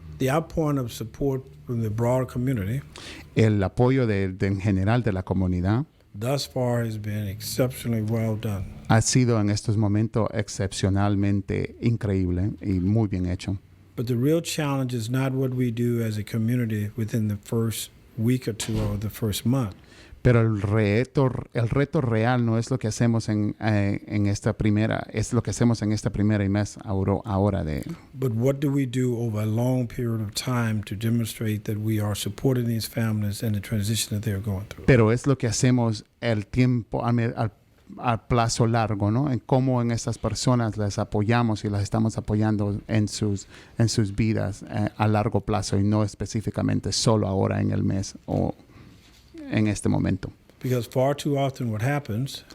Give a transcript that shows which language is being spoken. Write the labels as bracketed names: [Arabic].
[English] The outpouring of support from the broader community, [Spanish] el apoyo en general de la comunidad, [English] thus far has been exceptionally well done. [Spanish] Ha sido en estos momentos excepcionalmente increíble y muy bien hecho. [English] But the real challenge is not what we do as a community within the first week or two or the first month. [Spanish] Pero el reto real no es lo que hacemos en esta primera, es lo que hacemos en esta primera y mes ahora de. [English] But what do we do over a long period of time to demonstrate that we are supporting these families and the transition that they're going through? [Spanish] Pero es lo que hacemos el tiempo al plazo largo, ¿no? En cómo en estas personas las apoyamos y las estamos apoyando en sus vidas a largo plazo y no específicamente solo ahora en el mes o en este momento. [English] Because far too often what happens,